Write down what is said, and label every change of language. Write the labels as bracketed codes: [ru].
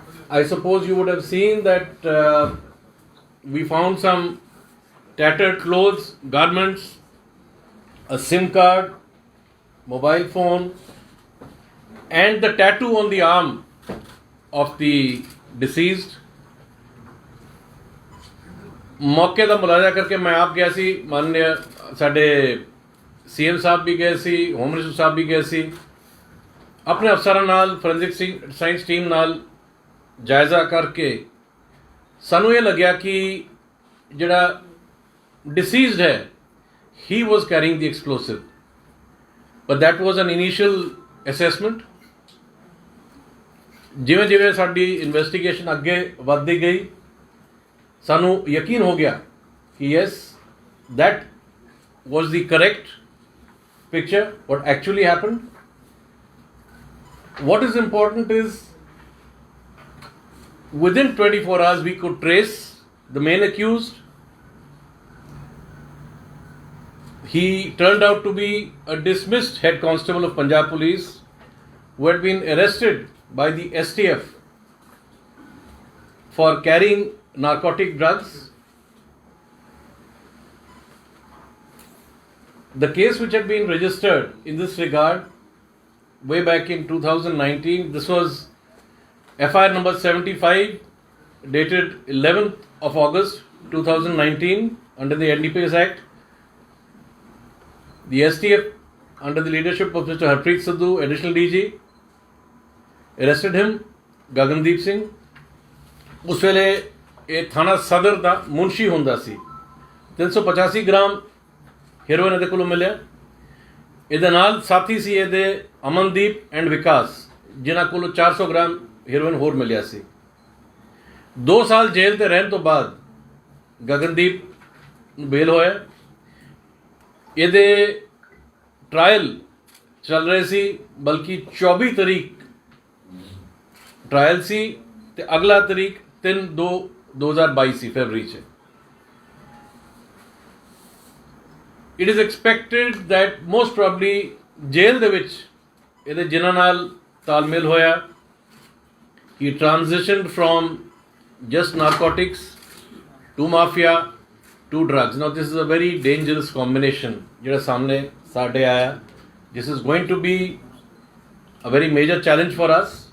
[en] I suppose you would have seen that we found some tattered clothes, garments, a SIM card, mobile phone, and the tattoo on the arm of the deceased. [pa] ਮੌਕੇ ਦਾ ਮੁਲਾਜ਼ਾ ਕਰਕੇ ਮੈਂ ਆਪ ਗਿਆ ਸੀ, ਮਾਨनीय ਸਾਡੇ CM ਸਾਹਿਬ ਵੀ ਗਏ ਸੀ, home minister ਸਾਹਿਬ ਵੀ ਗਏ ਸੀ। ਆਪਣੇ ਅਫਸਰਾਂ ਨਾਲ, ਫੋਰੈਂਸਿਕ ਸਾਇੰਸ ਟੀਮ ਨਾਲ ਜਾਇਜ਼ਾ ਕਰਕੇ ਸਾਨੂੰ ਇਹ ਲੱਗਿਆ ਕਿ ਜਿਹੜਾ ਡਿਸੀਜ਼ਡ ਹੈ, [en] He was carrying the explosive, but that was an initial assessment. [pa] ਜਿਵੇਂ ਜਿਵੇਂ ਸਾਡੀ ਇਨਵੈਸਟੀਗੇਸ਼ਨ ਅੱਗੇ ਵੱਧਦੀ ਗਈ, ਸਾਨੂੰ ਯਕੀਨ ਹੋ ਗਿਆ ਕਿ [en] Yes, that was the correct picture, what actually happened. What is important is within 24 hours we could trace the main accused. He turned out to be a dismissed head constable of Punjab Police who had been arrested by the STF for carrying narcotic drugs. The case which had been registered in this regard way back in 2019, this was FIR number 75 dated 11th of August 2019 under the NDPS Act. The STF under the leadership of Mr. Harpreet Sidhu, additional DG, arrested him, Gagandeep Singh. [pa] ਉਸ ਵੇਲੇ ਇਹ ਥਾਣਾ ਸਦਰ ਦਾ ਮੁਨਸ਼ੀ ਹੁੰਦਾ ਸੀ। 385 gram heroin ਇਹਦੇ ਕੋਲੋਂ ਮਿਲਿਆ। ਇਹਦੇ ਨਾਲ ਸਾਥੀ ਸੀ ਇਹਦੇ ਅਮਨਦੀਪ ਐਂਡ ਵਿਕਾਸ, ਜਿਨ੍ਹਾਂ ਕੋਲੋਂ 400 ਗ੍ਰਾਮ ਹੀਰੋਇਨ ਹੋਰ ਮਿਲਿਆ ਸੀ। 2 ਸਾਲ ਜੇਲ੍ਹ ਤੇ ਰਹਿਣ ਤੋਂ ਬਾਅਦ ਗਗਨਦੀਪ ਨੂੰ ਬੇਲ ਹੋਇਆ। ਇਹਦੇ ਟਰਾਇਲ ਚੱਲ ਰਹੇ ਸੀ, ਬਲਕਿ 24 ਤਰੀਕ ਟਰਾਇਲ ਸੀ ਤੇ ਅਗਲਾ ਤਰੀਕ 3/2/2022 ਸੀ, ਫਰਵਰੀ 'ਚ। [en] it is expected that most probably [pa] ਜੇਲ੍ਹ ਦੇ ਵਿੱਚ ਇਹਦੇ ਜਿਨ੍ਹਾਂ ਨਾਲ ਤਾਲਮੇਲ ਹੋਇਆ, [en] he transitioned from just narcotics to mafia to drugs. Now this is a very dangerous combination [pa] ਜਿਹੜਾ ਸਾਹਮਣੇ ਸਾਡੇ ਆਇਆ. [en] This is going to be a very major challenge for us.